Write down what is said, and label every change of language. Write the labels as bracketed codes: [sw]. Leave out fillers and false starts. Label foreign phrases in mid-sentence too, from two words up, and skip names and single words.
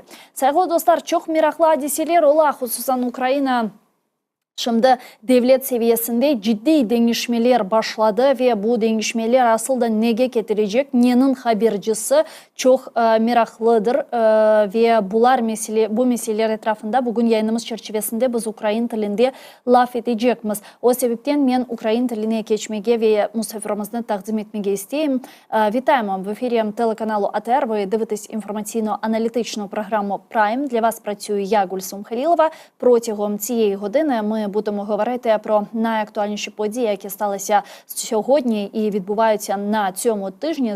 [crh] Saygılı dostlar, çok meraklı hadiseler ola, hususan Ukrayna şimdi devlet seviyesinde ciddi değişmeler başladı ve bu değişmeler aslında nege getirecek, nenin habercisi çok meraklıdır ve bu meseleler etrafında bugün yayınımız çerçevesinde biz Ukrayna tilinde laf edeceğimiz. O sebepten ben Ukrayna tiline geçmeye ve misafirimizni takdim etmeye isteyim. [uk] Вітаємо в ефірі телеканалу АТР. Ви дивитесь інформаційно-аналітичну програму Prime. Для вас працюю я, Гульсум Халилова. Протягом цієї години ми будемо говорити про найактуальніші події, які сталися сьогодні і відбуваються на цьому тижні.